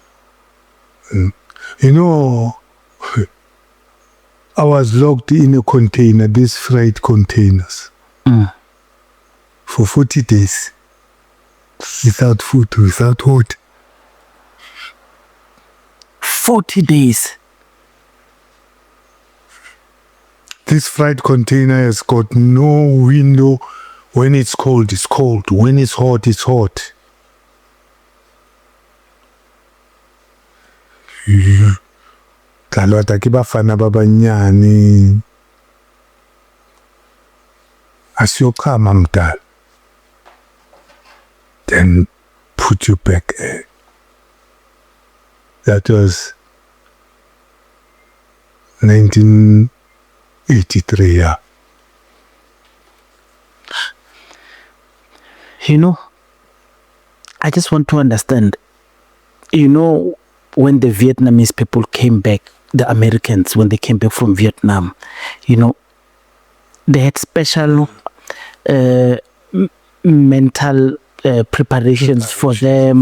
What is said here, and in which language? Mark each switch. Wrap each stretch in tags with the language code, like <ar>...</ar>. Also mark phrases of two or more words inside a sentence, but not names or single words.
<en>You know, I was locked in a container, these freight containers, for 40 days, without food, without water. 40 days. This freight container has got no window. When it's cold, it's cold. When it's hot, it's hot.</en> <st>Kalota ke bafana ba banyane.</st> <zu>Asiyokama mdala.</zu> <en>Then put you back. That was 1983, yeah. You know, I just want to understand, you know, when the Vietnamese people came back, the Americans, when they came back from Vietnam, you know, they had special mental preparations for them.</en>